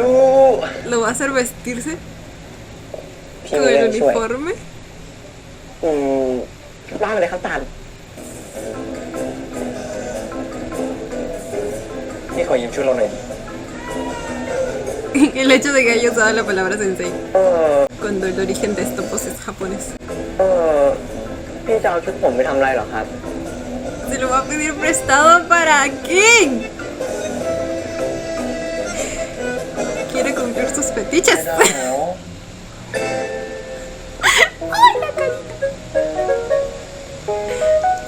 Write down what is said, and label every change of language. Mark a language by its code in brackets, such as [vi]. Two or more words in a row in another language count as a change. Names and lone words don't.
[es] ¿Lo va a hacer vestirse [th] พี่ [es] con [th] มี [es] el [th] เรื่องช่วย [es] uniforme? [th] ว่ามาเลยครับตาล พี่ขอยืมชุดเราหน่อย [es] El hecho de que haya usado la palabra sensei [th] เออ [es] cuando el origen de esto pues es japonés. [th] พี่จะเอาชุดผมไปทำอะไรเหรอครับ [es] Se lo va a pedir prestado para quién? Quiere cumplir sus fetiches. [th] ได้แล้ว [es] ¡Ay, la carita!